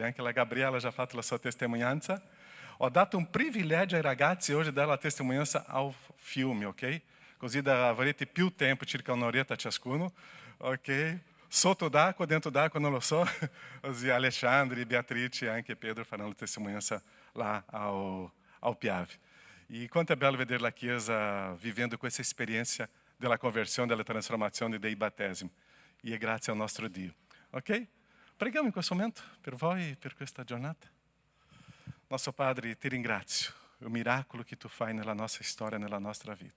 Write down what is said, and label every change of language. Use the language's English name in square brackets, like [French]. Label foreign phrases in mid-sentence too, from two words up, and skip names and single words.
[Italian] Anche la Gabriela ha fatto la sua testimonianza. Ho dato un privilegio ai ragazzi oggi di dare la testimonianza al fiume, ok? Così avrete più tempo, circa un'oretta ciascuno, ok? Sotto d'acqua, dentro d'acqua, non lo so. Così Alexandre, Beatrice e anche Pedro faranno la testimonianza [Portuguese] lá ao [Italian] Piave. E quanto é bello vedere la Chiesa vivendo questa esperienza della conversione, della trasformazione dei battesimi. E è grazie al nostro Dio. Ok? Preghiamo in questo momento per voi, per questa giornata. [Portuguese] Nosso Padre, [Italian] ti ringrazio. Il miracolo che tu fai nella nostra storia, nella nostra vita.